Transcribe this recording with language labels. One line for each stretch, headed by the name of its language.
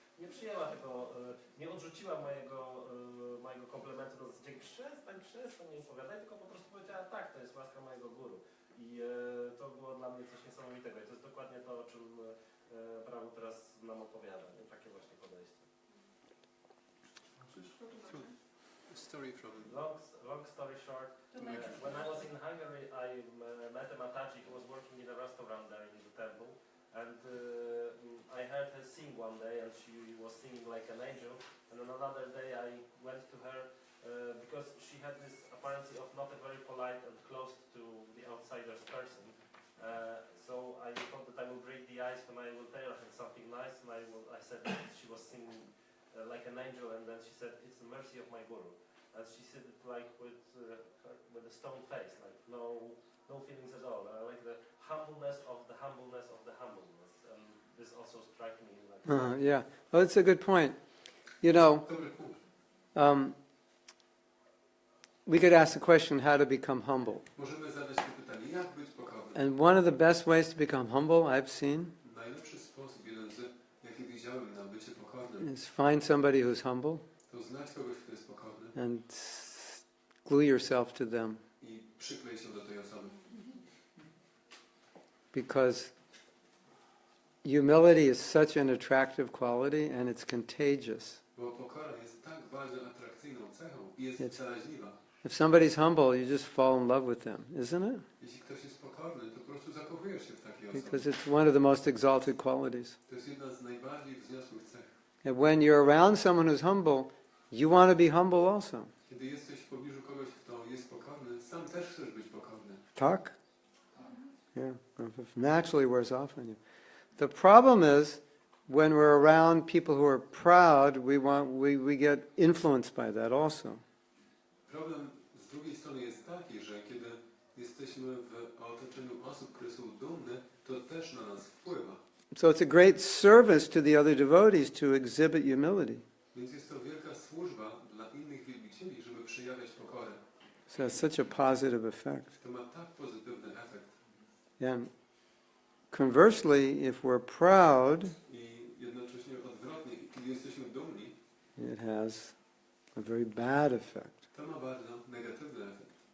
Polish: Nie przyjęła tego, nie odrzuciła mojego komplementu na zasadzie przestań, nie opowiadaj, tylko po prostu powiedziała tak, to jest łaska mojego guru. I to było dla mnie coś niesamowitego i to jest dokładnie to, o czym Prabhu teraz nam opowiada, nie? Takie właśnie podejście.
English: Story from... Long story short, when I was in Hungary, I met a Mataji who was working in a restaurant there in the temple. And I heard her sing one day, and she was singing like an angel. And on another day, I went to her because she had this appearance of not a very polite and close to the outsider's person. So I thought that I will break the ice when I will tell her something nice. And I said that she was singing like an angel, and then she said, "It's the mercy of my guru." And she said it like with a stone face, like no feelings at all. I like the humbleness of the humbleness of the humbleness, and this also struck me. Like Yeah. Well, it's a good point. You know, we could ask the question, how to become humble.
Polish: Możemy zadać sobie pytanie, jak być pokornym?
English: And one of the best ways to become humble I've seen
Polish: Najlepszy sposób, jeden z jaki widziałem na bycie pokornym,
English: is find somebody who's humble
Polish: to znać kogoś, kto jest pokorny
English: and glue yourself to them.
Polish: i przyklej się do tej osoby.
English: Because humility is such an attractive quality and it's contagious.
Polish: Bo pokora jest tak bardzo atrakcyjną cechą i jest zaraźliwa.
English: If somebody's humble, you just fall in love with them, isn't it?
Polish: Jeśli ktoś jest pokorny, to po prostu zakochujesz się w takiej osobie.
English: Because it's one of the most exalted qualities.
Polish: To jest jedna z najbardziej wzniosłych cech.
English: And when you're around someone who's humble, you want to be humble also.
Polish: Kiedy jesteś w pobliżu kogoś, kto jest pokorny, sam też chcesz być pokorny. Tak?
English: Yeah, it naturally wears off on you. The problem is, when we're around people who are proud, we get influenced by that also.
Polish: Problem z drugiej strony jest taki, że kiedy jesteśmy w otoczeniu osób, które są dumne, to też na nas wpływa.
English: So it's a great service to the other devotees to exhibit humility.
Polish: Więc jest to wielka służba dla innych wielbicieli, żeby przejawiać pokorę.
English: So it's such a positive effect.
Polish: To ma tak pozytywny efekt.
English: And conversely, if we're proud,
Polish: I jednocześnie odwrotnie, kiedy jesteśmy dumni,
English: it has a very bad effect.
Polish: to ma bardzo negatywny efekt.